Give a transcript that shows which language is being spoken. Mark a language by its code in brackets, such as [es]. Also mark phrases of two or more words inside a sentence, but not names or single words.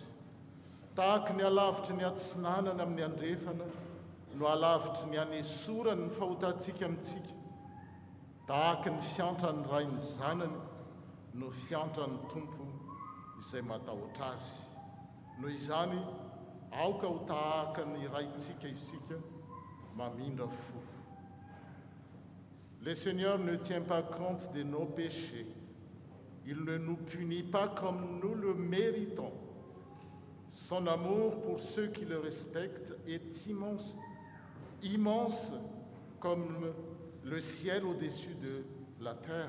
[mg] Tahaka ny alavitry ny atsinanana amin'ny andrefana no alavitry ny anesorany ny fahotantsika amintsika. Tahaka ny fiantrany ray ny zanany no fiantrany tompo izay matahotra azy. Noho izany aoka ho tahaka ny raintsika isika mamindra fo. [fr] Le Seigneur ne tient pas compte de nos péchés. Il ne nous punit pas comme nous le méritons. Son amour pour ceux qui le respectent est immense, immense comme le ciel au-dessus de la terre.